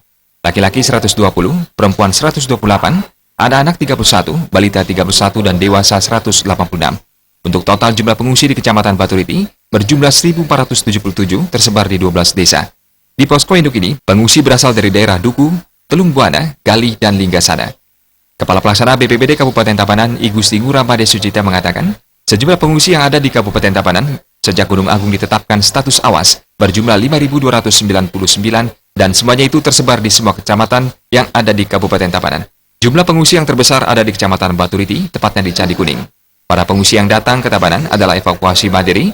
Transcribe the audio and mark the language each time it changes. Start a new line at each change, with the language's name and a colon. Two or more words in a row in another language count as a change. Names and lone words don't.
Indonesian: Laki-laki 120, perempuan 128, anak-anak 31, balita 31, dan dewasa 186. Untuk total jumlah pengungsi di Kecamatan Baturiti berjumlah 1.477 tersebar di 12 desa. Di posko induk ini, pengungsi berasal dari daerah Duku, Telung Buana, Gali, dan Linggasana. Kepala Pelaksana BPBD Kabupaten Tabanan, I Gusti Ngurah Made Sucita mengatakan, sejumlah pengungsi yang ada di Kabupaten Tabanan sejak Gunung Agung ditetapkan status awas berjumlah 5.299 dan semuanya itu tersebar di semua kecamatan yang ada di Kabupaten Tabanan. Jumlah pengungsi yang terbesar ada di Kecamatan Baturiti, tepatnya di Candi Kuning. Para pengungsi yang datang ke Tabanan adalah evakuasi mandiri.